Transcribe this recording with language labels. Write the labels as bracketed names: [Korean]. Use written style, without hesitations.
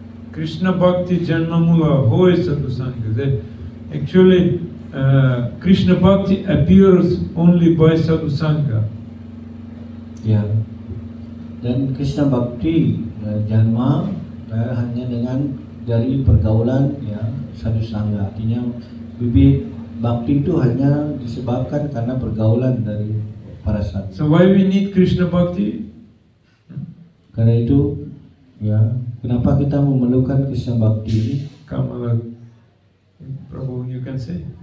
[English] Krishna Bhakti Janmamula, who is Sadhu Sangha? Actually, Krishna Bhakti appears only by Sadhu Sangha. [Indonesian] Ya, Dan Krishna Bhakti janma hanya dengan dari pergaulan ya sadhu sangha. Artinya bibit Bhakti itu hanya disebabkan karena pergaulan dari para sadhu. [English] So why we need Krishna Bhakti? [Indonesian] Karena itu ya kenapa kita memerlukan Krishna Bhakti ini? [English] Kamala, Prabhu, you can say.